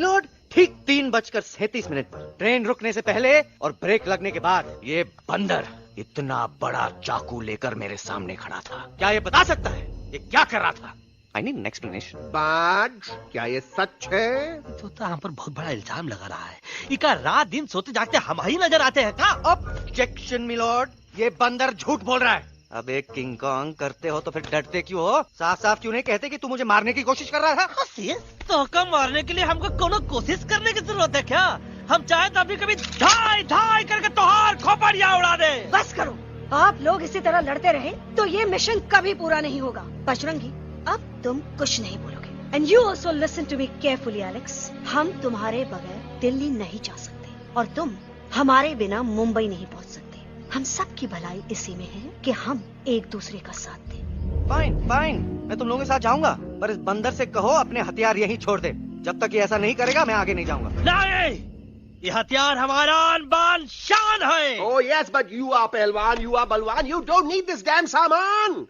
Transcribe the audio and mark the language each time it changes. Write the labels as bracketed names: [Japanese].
[Hindi] Milord, ठीक 3:37 पर train रुकने से पहले और ब्रेक लगने के बाद ये बंदर इतना बड़ा चाकू लेकर मेरे सामने खड़ा था। क्या ये बता सकता है ये क्या कर रहा था? [English] I need an explanation. [Hindi] बाज, क्या ये सच है? तो हम पर बहुत बड़ा इल्जाम लगा रहा है। इका रात दिन सोते जागते हम ही नजर आते हैं का? ऑब्जेक्शन मिलॉर्ड, ये बंदर झूठ बोल रहा है। अब एक किंग कॉन्ग करते हो तो फिर डरते क्यों हो? साफ साफ क्यों नहीं कहते कि तू मुझे मारने की कोशिश कर रहा था? तो कम मारने के लिए हमको कोनो कोशिश करने की जरूरत है क्या? हम चाहे तो अभी कभी धाई धाई करके तोहार खोपड़िया उड़ा दे। बस करो, आप लोग इसी तरह लड़ते रहे तो ये मिशन कभी पूरा नहीं होगा। बजरंगी, अब तुम कुछ नहीं बोलोगे। [English] and you also listen to me carefully [Hindi] Alex. हम तुम्हारे बगैर दिल्ली नहीं जा सकते और तुम हमारे बिना मुंबई नहीं पहुंच सकते। हम सब की भलाई इसी में है कि हम एक दूसरे का साथ दें। फाइन, मैं तुम लोगों के साथ जाऊंगा, पर इस बंदर से कहो अपने हथियार यहीं छोड़ दे। जब तक ये ऐसा नहीं करेगा मैं आगे नहीं जाऊंगा। नहीं, ये हथियार हमारा आन-बान शान है। [English] Oh yes, but you are pehlwan, you are balwan, you don't need this damn saman.